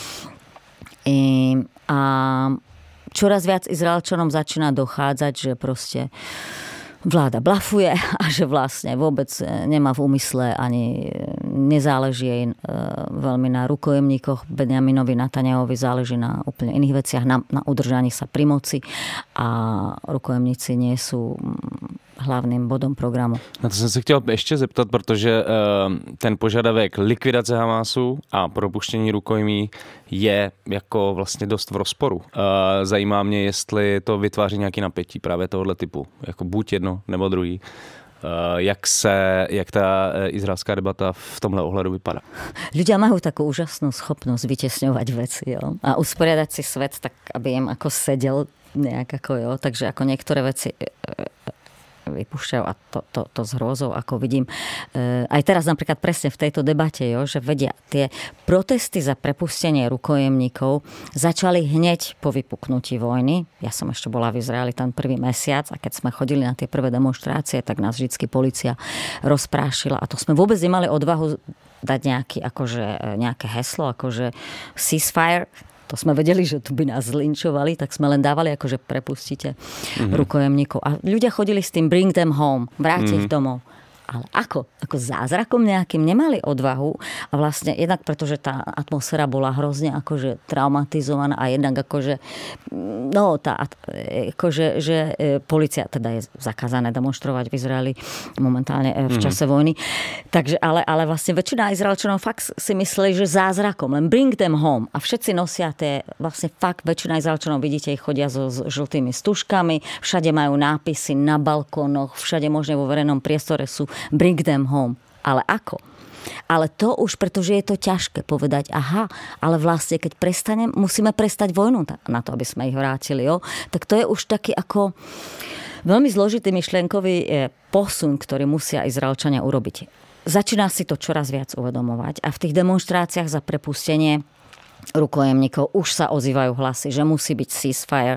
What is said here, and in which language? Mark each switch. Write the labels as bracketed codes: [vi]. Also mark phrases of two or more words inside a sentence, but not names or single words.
[sk] A čoraz viac Izraelčanom začína dochádzať, že proste vláda blafuje a že vlastne vôbec nemá v úmysle ani nezáleží jej veľmi na rukojemníkoch. Benjaminovi Netanjahovi záleží na úplne iných veciach, na udržaní sa pri moci a rukojemníci nie sú hlavným bodom programu. [cs] Na to jsem se chtěl ještě zeptat, protože ten požadavek likvidace Hamasu a propuštění rukojmí je jako vlastně dost v rozporu. Zajímá mě, jestli to vytváří nějaký napětí právě tohoto typu. Jako buď jedno nebo druhý. Jak ta izraelská debata v tomhle ohledu vypadá? [sk] Ľudia majú takú úžasnú schopnosť vytesňovať veci, jo? A usporiadať si svet tak, aby im ako sedel nejak ako, jo? Takže ako niektoré veci vypúšťajú a to s hrôzou, ako vidím. Aj teraz napríklad presne v tejto debate, že vedia, tie protesty za prepustenie rukojemníkov začali hneď po vypuknutí vojny. Ja som ešte bola v Izraeli ten prvý mesiac a keď sme chodili na tie prvé demonštrácie, tak nás vždycky polícia rozprášila a to sme vôbec nemali odvahu dať nejaké heslo, akože ceasefire. To sme vedeli, že tu by nás zlinčovali, tak sme len dávali, akože prepustite rukojemníkov. A ľudia chodili s tým [en] bring them home, [sk] vrátiť ich domov. Ale ako? Ako zázrakom nejakým nemali odvahu a vlastne jednak pretože tá atmosféra bola hrozne akože traumatizovaná a jednak akože že polícia teda je zakázané demonštrovať v Izraeli momentálne v čase vojny. Takže, ale vlastne väčšina Izraelčanov fakt si mysleli, že zázrakom, len [en] bring them home [sk] a všetci nosia tie, vlastne fakt väčšina Izraelčanov, vidíte, ich chodia so žltými stužkami, všade majú nápisy na balkónoch, všade možno vo verejnom priestore sú [en] bring them home. [sk] Ale ako? Ale to už, pretože je to ťažké povedať, ale vlastne keď musíme prestať vojnu na to, aby sme ich vrátili, tak to je už taký ako veľmi zložitý myšlienkový posun, ktorý musia Izraelčania urobiť. Začína si to čoraz viac uvedomovať a v tých demonštráciách za prepustenie rukojemníkov už sa ozývajú hlasy, že musí byť ceasefire.